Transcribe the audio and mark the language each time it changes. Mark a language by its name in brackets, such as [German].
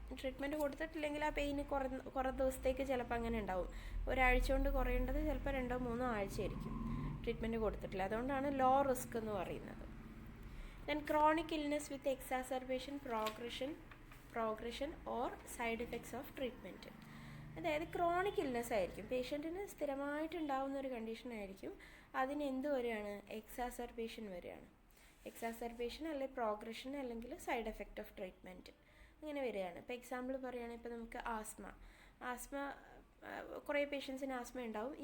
[Malayalam] Treatment കൊടുത്തിട്ടില്ലെങ്കിൽ ആ pain കുറേ ദിവസത്തേക്ക് ചിലപ്പോൾ അങ്ങനെ ഉണ്ടാവും. ഒരാഴ്ച കൊണ്ട് കുറയേണ്ടത് ചിലപ്പോൾ 2-3 ആഴ്ചയായിരിക്കും ട്രീറ്റ്മെൻറ്റ് കൊടുത്തിട്ടില്ല. അതുകൊണ്ടാണ് ലോ റിസ്ക് എന്ന് പറയുന്നത്. [English] Then chronic illness with exacerbation, progression or side effects of treatment. [Malayalam] അതായത് ക്രോണിക് ഇൽനെസ് ആയിരിക്കും, പേഷ്യൻറ്റിന് സ്ഥിരമായിട്ടുണ്ടാവുന്ന ഒരു കണ്ടീഷൻ ആയിരിക്കും. അതിന് എന്ത് വരികയാണ്, എക്സാസർബേഷൻ വരികയാണ്. എക്സാസർബേഷൻ അല്ലെങ്കിൽ പ്രോഗ്രഷൻ അല്ലെങ്കിൽ സൈഡ് എഫക്റ്റ് ഓഫ് ട്രീറ്റ്മെൻറ്റ് അങ്ങനെ വരികയാണ്. ഇപ്പോൾ എക്സാമ്പിൾ പറയുകയാണെങ്കിൽ ഇപ്പോൾ നമുക്ക് ആസ്മ കുറേ പേഷ്യൻസിന് ആസ്മ ഉണ്ടാവും.